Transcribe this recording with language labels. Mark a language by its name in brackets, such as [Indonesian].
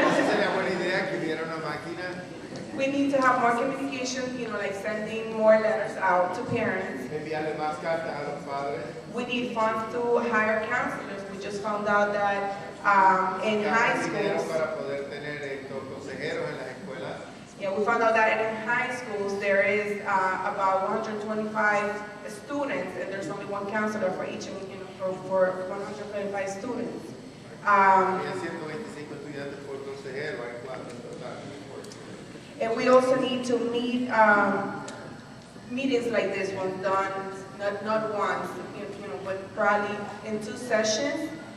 [Spanish] sería buena idea que hubiera una máquina. [English] We need to have more communication, like sending more letters out to parents. [Spanish] Enviarle más cartas a los padres. [English] We need funds to hire counselors. We just found out that in high schools. [Spanish] Para poder tener estos consejeros en las escuelas. [English] Yeah, we found out that in high schools there is about 125 students, and there's only one counselor for each, for 125 students. [Spanish] 125 estudiantes por consejero, hay 4 en total. [English] And we also need to meet meetings like this one done, not once, but probably in 2 sessions.